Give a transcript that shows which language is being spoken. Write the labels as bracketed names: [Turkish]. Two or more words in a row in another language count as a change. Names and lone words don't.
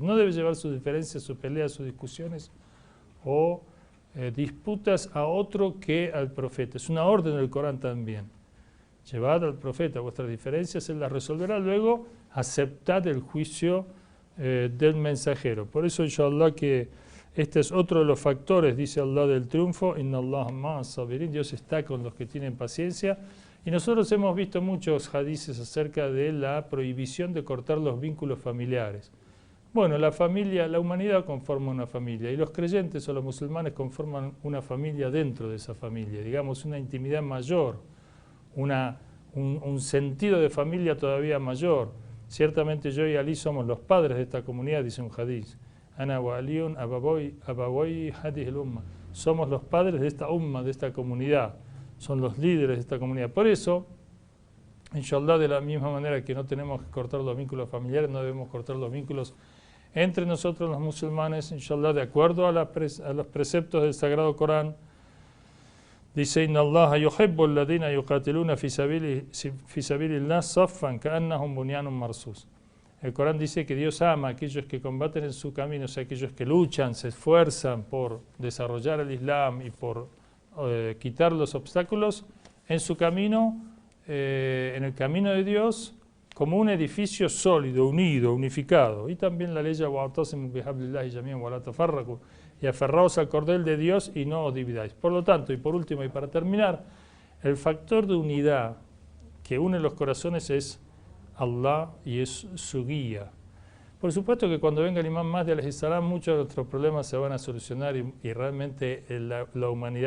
[Spanish] No debe llevar sus diferencias, sus peleas, sus discusiones o disputas a otro que al profeta. Es una orden del Corán también. Llevad al profeta vuestras diferencias, él las resolverá, luego aceptad el juicio del mensajero. Por eso, inshallah, que este es otro de los factores, dice Allah, del triunfo. [Arabic] إن الله مع الصابرين, [Spanish] Dios está con los que tienen paciencia. Y nosotros hemos visto muchos hadices acerca de la prohibición de cortar los vínculos familiares. Bueno, la familia, la humanidad conforma una familia, y los creyentes o los musulmanes conforman una familia dentro de esa familia, digamos una intimidad mayor, un sentido de familia todavía mayor. Ciertamente yo y Ali somos los padres de esta comunidad, dice un hadith. [Arabic] أنا وعلي أبوا هذه الأمة. [Spanish] Somos los padres de esta umma, de esta comunidad. Son los líderes de esta comunidad. Por eso, inshallah, de la misma manera que no tenemos que cortar los vínculos familiares, no debemos cortar los vínculos entre nosotros los musulmanes, inshallah, de acuerdo a los preceptos del Sagrado Corán. Dice: [Arabic] إن الله يحب الذين يقاتلون في سبيل الله صفا كأنهم بنيان مرصوص. [Spanish] El Corán dice que Dios ama a aquellos que combaten en su camino, o sea, aquellos que luchan, se esfuerzan por desarrollar el Islam y por quitar los obstáculos en su camino, en el camino de Dios, como un edificio sólido, unido, unificado. Y también la ley [Arabic] واعتصموا بحبل الله جميعا ولا تفرقوا, [Spanish] y aferraos al cordel de Dios y no os dividáis. Por lo tanto, y por último y para terminar, el factor de unidad que une los corazones es Allah y es su guía. Por supuesto que cuando venga el Imam Mahdi [Arabic] عليه السلام, [Spanish] muchos de nuestros problemas se van a solucionar y realmente la humanidad